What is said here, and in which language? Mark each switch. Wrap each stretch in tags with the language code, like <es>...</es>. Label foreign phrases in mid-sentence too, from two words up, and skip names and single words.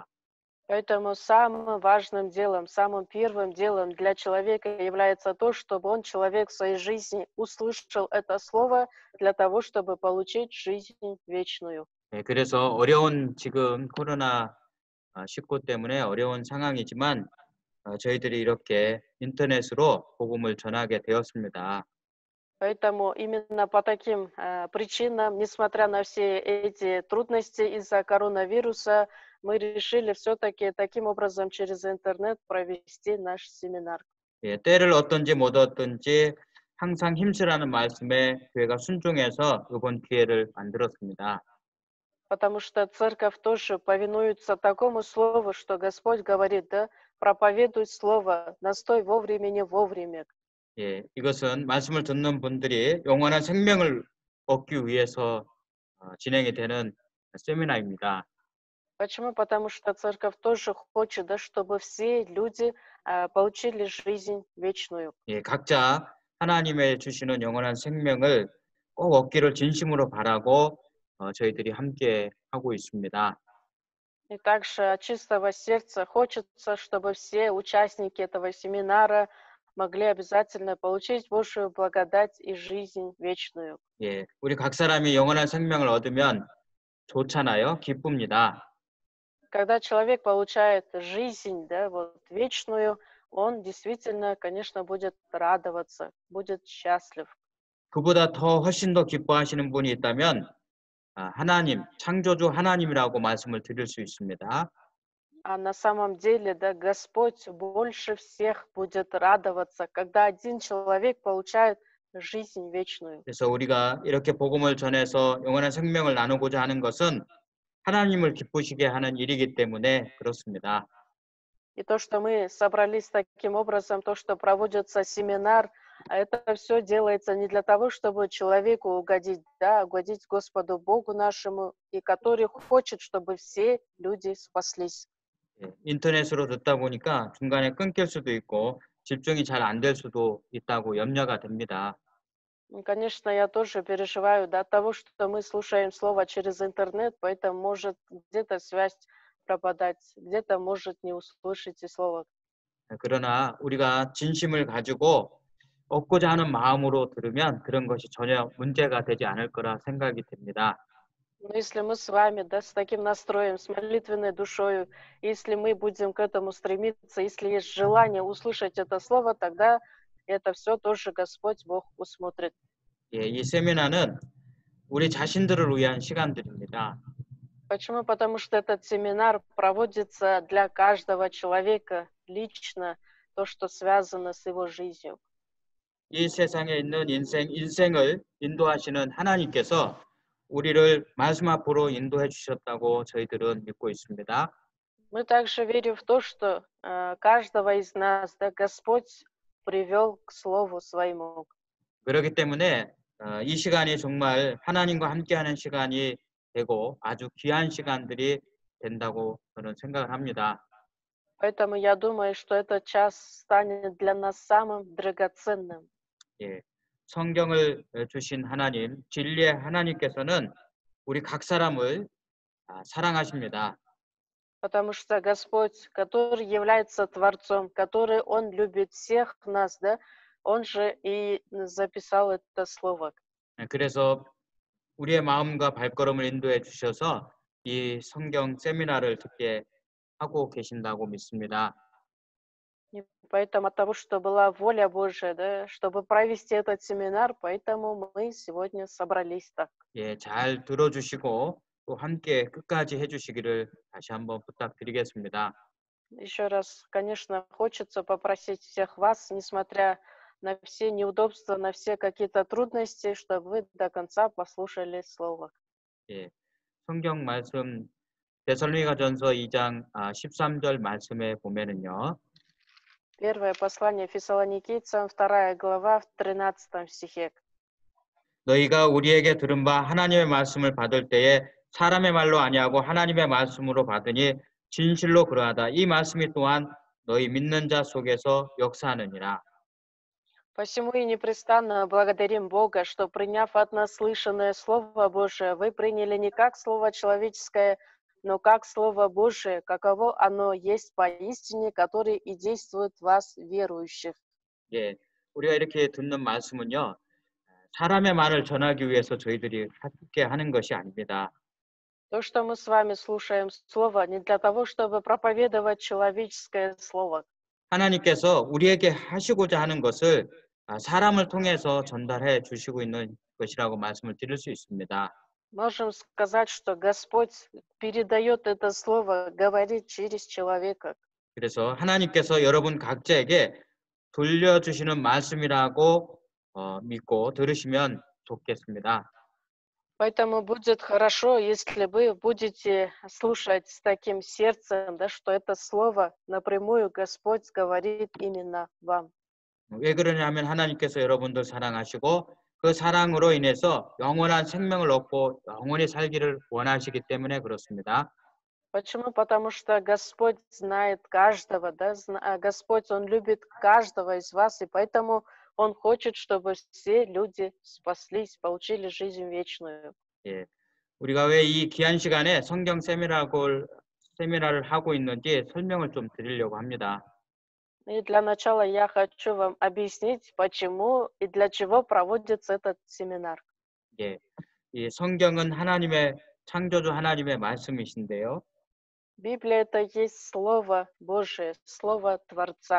<ru>Поэтому самым важным делом, самым первым делом для человека является то, чтобы он, человек в своей жизни, услышал это слово для того, чтобы получить жизнь вечную.</ru> <ko>예, 그래서 어려운 지금 코로나 19 때문에 어려운 상황이지만 저희들이 이렇게 인터넷으로 복음을 전하게 되었습니다.</ko> <ru>Поэтому именно по таким причинам, несмотря на все эти трудности из-за коронавируса, мы решили все-таки таким образом через интернет провести наш семинар.</ru> <ko>예, 때를 얻든지 못 얻든지 항상 힘쓰라는 말씀에 교회가 순종해서 이번 기회를 만들었습니다.</ko> <ru>Потому что церковь тоже повинуется такому слову, что Господь говорит, да, проповедуй слово, настой вовремя, не вовремя.</ru> <ko>예, 이것은 말씀을 듣는 분들이 영원한 생명을 얻기 위해서 진행이 되는 세미나입니다.</ko> <ru>Почему? Потому что церковь тоже хочет, да, чтобы все люди получили жизнь вечную.</ru> <ko>예, 각자 하나님의 주시는 영원한 생명을 꼭 얻기를 진심으로 바라고 저희들이 함께 하고 있습니다.</ko> <ru>И также от чистого сердца хочется, чтобы все участники этого семинара могли обязательно получить Божию благодать и жизнь вечную.</ru> <ko>예, 우리 각 사람이 영원한 생명을 얻으면 좋잖아요. 기쁩니다.</ko> <ru>Когда человек получает жизнь, да, вот вечную, он действительно, конечно, будет радоваться, будет счастлив.</ru> <ko>그보다 더 훨씬 더 기뻐하시는 분이 있다면 하나님, 창조주 하나님이라고 말씀을 드릴 수 있습니다.</ko> <ru>А на самом деле, да, Господь больше всех будет радоваться, когда один человек получает жизнь вечную.</ru> <ko>그래서 우리가 이렇게 복음을 전해서 영원한 생명을 나누고자 하는 것은 하나님을 기쁘시게 하는 일이기 때문에 그렇습니다.</ko> <ru>И то, что мы собрались таким образом, то, что проводится семинар, это все делается не для того, чтобы человеку угодить, да, угодить Господу Богу нашему, и который хочет, чтобы все люди спаслись.</ru> <ko>예, 인터넷으로 듣다 보니까 중간에 끊길 수도 있고 집중이 잘 안 될 수도 있다고 염려가 됩니다.</ko> <ru>Конечно, я тоже переживаю, да, от того, что мы слушаем слово через интернет, поэтому может где-то связь пропадать, где-то может не услышите слово.</ru> <ko>그러나 우리가 진심을 가지고 얻고자 하는 마음으로 들으면 그런 것이 전혀 문제가 되지 않을 거라 생각이 됩니다.</ko> <ru>Но если мы с вами, да, с таким настроем, с молитвенной душою, если мы будем к этому стремиться, если есть желание услышать это слово, тогда это все тоже Господь Бог усмотрит.</ru> <ko>예, 이 세미나는 우리 자신들을 위한 시간들입니다.</ko> <ru>Почему? Потому что этот семинар проводится для каждого человека лично, то, что связано с его жизнью.</ru> <ko>이 세상에 있는 인생을 인도하시는 하나님께서 우리를 말씀 앞으로 인도해 주셨다고 저희들은 믿고 있습니다.</ko> <ru>Мы также верим в то, что каждого из нас, да, Господь привел к Слову Своему.</ru> <ko>그렇기 때문에 이 시간이 정말 하나님과 함께하는 시간이 되고 아주 귀한 시간들이 된다고 저는 생각을 합니다.</ko> <ru>Поэтому я думаю, что этот час станет для нас самым драгоценным.</ru> <ko>예, 성경을 주신 하나님, 진리의 하나님께서는 우리 각 사람을 사랑하십니다.</ko> <ru>Потому что Господь, который является Творцом, который Он любит всех нас, да, Он же и записал это слово.</ru> <ko>그래서 우리의 마음과 발걸음을 인도해 주셔서 이 성경 세미나를 듣게 하고 계신다고 믿습니다.</ko> <ru>И поэтому от того, что была воля Божия, да, чтобы провести этот семинар, поэтому мы сегодня собрались так.</ru> <ko>예, 잘 들어주시고 또 함께 끝까지 해주시기를 다시 한번 부탁드리겠습니다.</ko> <ru>Еще раз, конечно, хочется попросить всех вас, несмотря на все неудобства, на все какие-то трудности, чтобы вы до конца послушали слово.</ru> <ko>예, 성경 말씀 데살로니가전서 2장 13절 말씀에 보면은요.</ko> <ru>Первое послание Фессалоникийцам, 2 глава, в 13 стихе.</ru> <ko>너희가 우리에게 들은 바 하나님의 말씀을 받을 때에 사람의 말로 아니하고 하나님의 말씀으로 받으니 진실로 그러하다. 이 말씀이 또한 너희 믿는 자 속에서 역사하느니라.</ko> <ru>Посему и непрестанно благодарим Бога, что, приняв от нас слышанное Слово Божие, вы приняли не как Слово человеческое, но как Слово Божие, каково оно есть поистине, которое и действует в вас, верующих.</ru> <ko>예, 우리가 이렇게 듣는 말씀은요. 사람의 말을 전하기 위해서 저희들이 함께 하는 것이 아닙니다.</ko> <ru>То, что мы с вами слушаем Слово, не для того, чтобы проповедовать человеческое Слово.</ru> <ko>하나님께서 우리에게 하시고자 하는 것을 사람을 통해서 전달해 주시고 있는 것이라고 말씀을 드릴 수 있습니다.</ko> <ru>Можем сказать, что Господь передает это Слово, говорит через человека.</ru> <ko>그래서 하나님께서 여러분 각자에게 돌려주시는 말씀이라고 믿고 들으시면 좋겠습니다.</ko> <ru>Поэтому будет хорошо, если вы будете слушать с таким сердцем, да, что это слово напрямую Господь говорит именно вам.</ru> <ko>왜 그러냐면 하나님께서 여러분들 사랑하시고 그 사랑으로 인해서 영원한 생명을 얻고 영원히 살기를 원하시기 때문에 그렇습니다.</ko> <ru>Почему? Потому что Господь знает каждого, да, Господь, Он любит каждого из вас, и поэтому Он хочет, чтобы все люди спаслись, получили жизнь вечную.</ru> <ko>예, 우리가 왜 이 귀한 시간에 성경 세미나를 하고 있는지 설명을 좀 드리려고 합니다.</ko> <ru>И для начала я хочу вам объяснить, почему и для чего проводится этот семинар.</ru> <ko>예, 이 성경은 하나님의 창조주 하나님의 말씀이신데요.</ko> <ru>Библия — это есть Слово Божие, Слово Творца.</ru>